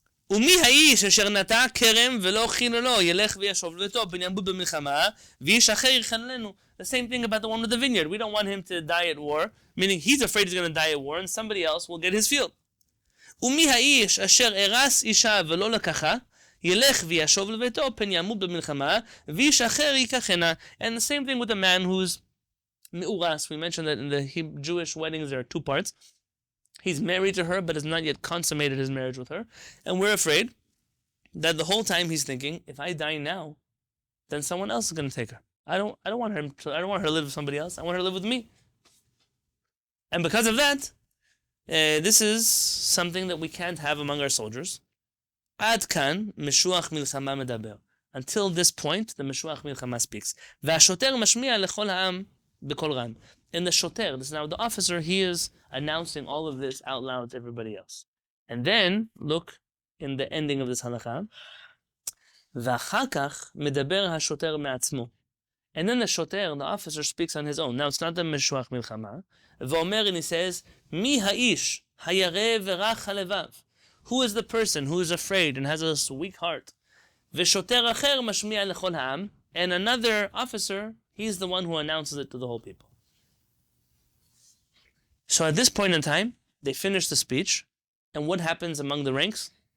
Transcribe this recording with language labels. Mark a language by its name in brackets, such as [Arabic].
[Hebrew] ומי האיש אשר נטע כרם ולא הכין לו ילך וישוב לביתו פן ימות במלחמה ואיש אחר יכננו. [English] The same thing about the one with the vineyard. We don't want him to die at war, meaning he's afraid he's going to die at war and somebody else will get his field. [Hebrew] ומי האיש אשר הרס אישה ולא לקחה ילך וישוב לביתו פן ימות במלחמה ואיש אחר ייקחנה. [English] And the same thing with the man who's מאורס. We mentioned that in the Jewish weddings there are 2 parts. He's married to her, but has not yet consummated his marriage with her. And we're afraid that the whole time he's thinking, if I die now, then someone else is going to take her. I don't want her to live with somebody else. I want her to live with me. And because of that, this is something that we can't have among our soldiers. [Hebrew] Ad kan meshuach milchama medaber. [English] Until this point, the meshuach milchama speaks. [Hebrew] V'ashoter mashmi'a lechol ha'am b'kol ram. [English] And the shoter, this is now the officer, he is announcing all of this out loud to everybody else. And then, look in the ending of this halakha. [Hebrew] ואחר כך מדבר השוטר מעצמו. [English] And then the shoter, the officer, speaks on his own. Now, it's not the משוח מלחמה. [Hebrew] ואומר, [English] and he says, [Hebrew] מי האיש הירא ורך הלבב? [English] Who is the person who is afraid and has a weak heart? [Hebrew] ושוטר אחר משמיע לכל העם. [English] And another officer, he's the one who announces it to the whole people. So at this point in time, they finish the speech, and what happens among the ranks?